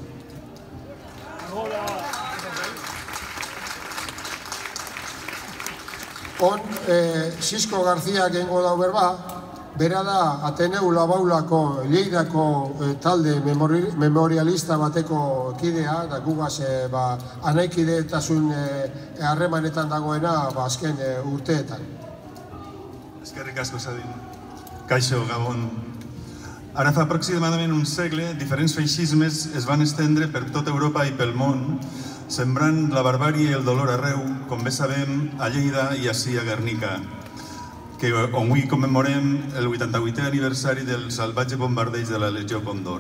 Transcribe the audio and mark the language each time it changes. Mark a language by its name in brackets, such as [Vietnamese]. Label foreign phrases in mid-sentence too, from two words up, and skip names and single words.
[Basque] On, Xisko Garzia gengo dau berba, bera da Ateneu Labaulako Lleidako talde memorialista bateko kidea, da gugaz anaikideetasun harremanetan dagoena azken urteetan. Eskerrik asko, Sabin. Kaixo, Gabon. [Catalan] Ara fa aproximadament un segle, diferents feixismes es van estendre per tota Europa i pel món, sembrant la barbàrie i el dolor arreu, com bé sabem, a Lleida i ací a Guernica, on avui commemorem el 88è aniversari del salvatge bombardeig de la Legió Condor.